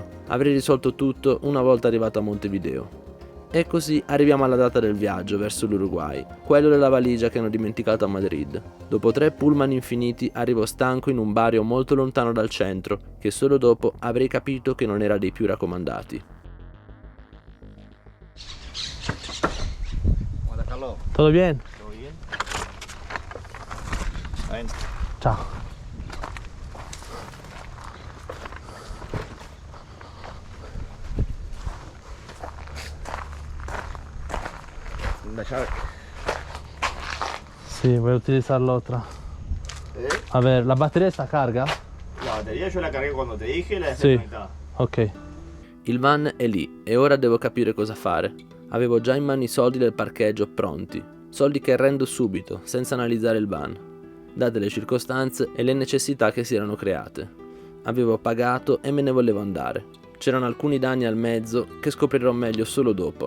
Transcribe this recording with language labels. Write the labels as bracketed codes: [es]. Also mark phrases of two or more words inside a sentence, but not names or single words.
[it] Avrei risolto tutto una volta arrivato a Montevideo. E così arriviamo alla data del viaggio verso l'Uruguay, quello della valigia che hanno dimenticato a Madrid. Dopo 3 pullman infiniti arrivo stanco in un barrio molto lontano dal centro, che solo dopo avrei capito che non era dei più raccomandati. [es] ¿Todo bien? ¿Todo bien? Ven. [it] Ciao. [es] La llave. Sí, voy a utilizar la otra. A ver, ¿la batería está carga? La batería yo la cargué cuando te dije, la [it] Sì. [es] desconectada. [it] Ok. Il van è lì e ora devo capire cosa fare. Avevo già in mano i soldi del parcheggio pronti, soldi che rendo subito, senza analizzare il van, date le circostanze e le necessità che si erano create. Avevo pagato e me ne volevo andare. C'erano alcuni danni al mezzo che scoprirò meglio solo dopo.